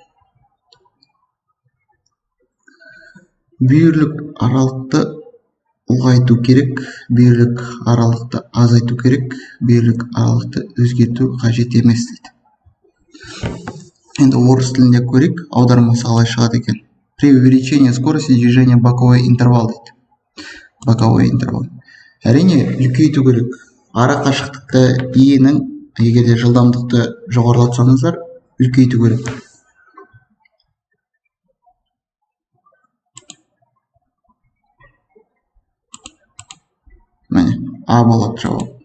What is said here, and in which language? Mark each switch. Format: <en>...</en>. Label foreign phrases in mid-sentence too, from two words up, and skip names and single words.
<kk>Бүйірлік аралықты ұлғайту керек, бүйірлік аралықты азайту керек, бүйірлік аралықты өзгерту қажет емес дейді. Енді орыс тілінде көрейік, аудармасы қалай шығады екен.</kk> <ru>При увеличении скорости движения боковой интервал дейді. Боковой интервал.</ru> <kk>Әрине, үлкейту керек. Ара қашықтықты иенің, егерде жылдамдықты жоғарылатсаңыздар, үлкейту керек. Міне, А болады жауап.</kk>